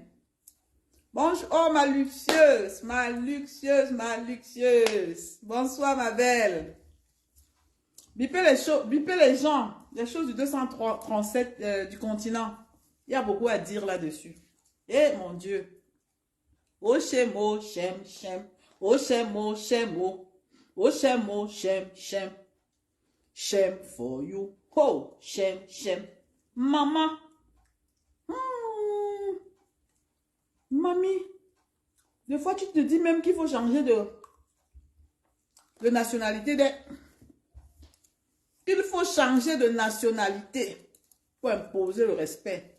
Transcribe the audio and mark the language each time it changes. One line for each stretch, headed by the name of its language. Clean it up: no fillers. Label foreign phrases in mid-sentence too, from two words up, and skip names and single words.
French: Bonjour, oh ma luxueuse, ma luxueuse, ma luxueuse. Bonsoir, ma belle. Bipez les gens, les choses du 237 du continent. Il y a beaucoup à dire là-dessus. Eh mon Dieu. Oh shemo, shem, shem. Oh shemo, shemo. Oh shemo, shem, shem.
Nigerian Pidgin: Shem for you. Oh, shem, shem.
French: Maman. Mamie. Des fois, tu te dis même qu'il faut changer de nationalité. Il faut changer de nationalité pour imposer le respect.